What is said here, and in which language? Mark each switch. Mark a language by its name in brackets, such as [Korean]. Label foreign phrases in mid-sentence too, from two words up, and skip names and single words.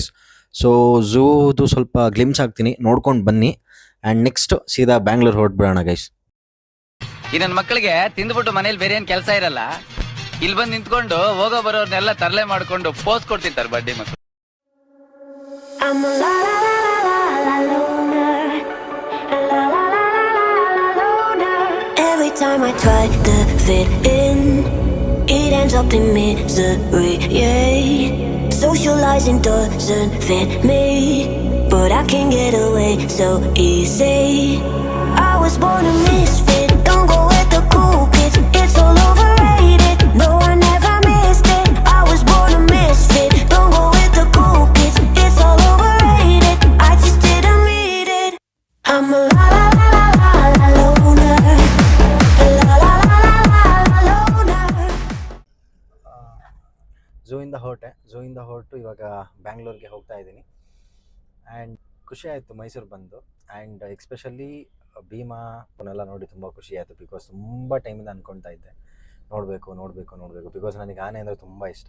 [Kannada] ಸೊ ಝೂದು ಸ್ವಲ್ಪ ಗ್ಲಿಮ್ಸ್ ಆಗ್ತೀನಿ, ನೋಡ್ಕೊಂಡು ಬನ್ನಿ. [English] and next [Kannada] ಸೀದಾ ಬ್ಯಾಂಗ್ಳೂರ್ ಹೊರಟ್ಬಿಡೋಣ ಗೈಸ್. ಈ ನನ್ನ ಮಕ್ಕಳಿಗೆ ತಿಂದ್ಬಿಟ್ಟು ಮನೇಲಿ ಬೇರೆ ಏನು ಕೆಲಸ ಇರಲ್ಲ, ಇಲ್ಲಿ ಬಂದು ನಿಂತ್ಕೊಂಡು ಹೋಗೋ ಬರೋರ್ನೆಲ್ಲ ತರಲೆ ಮಾಡ್ಕೊಂಡು ಪೋಸ್ ಕೊಡ್ತಿರ್ತಾರೆ ಬಡ್ಡಿ ಮಕ್ಕಳು. [English] I'm a la la la la la loner, a la la la la la loner. Every time I try to fit in, it ends up in misery. Yeah, socializing doesn't fit me, but I can get away so easy. I was born a misfit, don't go with the cool kids. It's all overrated, no one ever missed it. I was born a misfit, don't go with the cool kids. It's all overrated, I just didn't need it. I'm a la la la la la la loner, a la la la la la la loner. [Kannada] ಝೂಯಿಂದ ಹೊರಟು ಇವಾಗ ಬ್ಯಾಂಗ್ಳೂರ್ಗೆ ಹೋಗ್ತಾ ಇದ್ದೀನಿ. ಆ್ಯಂಡ್ ಖುಷಿ ಆಯಿತು ಮೈಸೂರು ಬಂದು. [English] and especially [Kannada] ಭೀಮಾ ಅವನ್ನೆಲ್ಲ ನೋಡಿ ತುಂಬ ಖುಷಿ ಆಯಿತು. ಬಿಕಾಸ್ ತುಂಬ ಟೈಮಿಂದ ಅಂದ್ಕೊಳ್ತಾ ಇದ್ದೆ ನೋಡಬೇಕು ಬಿಕಾಸ್ ನನಗೆ ಆನೆ ಅಂದರೆ ತುಂಬ ಇಷ್ಟ.